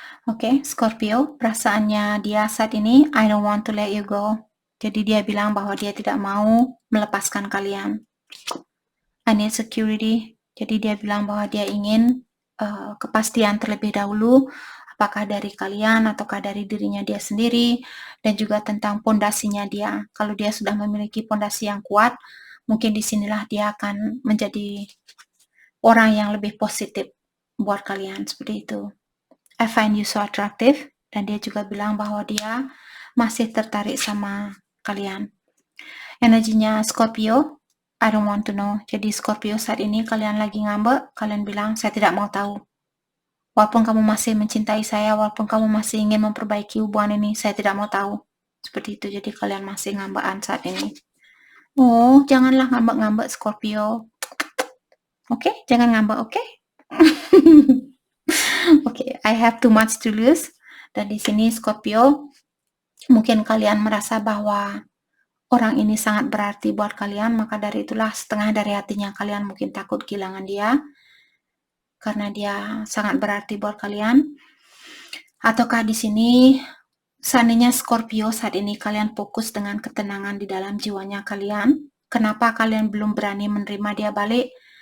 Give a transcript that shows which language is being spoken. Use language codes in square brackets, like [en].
[id] Oke, Scorpio, perasaannya dia saat ini, [en] I don't want to let you go. [id] Jadi dia bilang bahwa dia tidak mau melepaskan kalian. [en] I need security. [id] Jadi dia bilang bahwa dia ingin kepastian terlebih dahulu, apakah dari kalian ataukah dari dirinya dia sendiri, dan juga tentang pondasinya dia. Kalau dia sudah memiliki pondasi yang kuat, mungkin disinilah dia akan menjadi orang yang lebih positif buat kalian, seperti itu. [en] I find you so attractive, [id] dan dia juga bilang bahwa dia masih tertarik sama kalian. Energinya Scorpio, [en] I don't want to know. [id] Jadi Scorpio saat ini kalian lagi ngambek, kalian bilang saya tidak mau tahu. Walaupun kamu masih mencintai saya, walaupun kamu masih ingin memperbaiki hubungan ini, saya tidak mau tahu. Seperti itu, jadi kalian masih ngambekan saat ini. Oh, janganlah ngambek-ngambek Scorpio. Oke, jangan ngambek, oke? [en] Oke, I have too much to lose. [id] Dan di sini Scorpio, mungkin kalian merasa bahwa orang ini sangat berarti buat kalian, maka dari itulah setengah dari hatinya kalian mungkin takut kehilangan dia, karena dia sangat berarti buat kalian. Ataukah di sini, seandainya Scorpio saat ini kalian fokus dengan ketenangan di dalam jiwanya kalian, kenapa kalian belum berani menerima dia balik?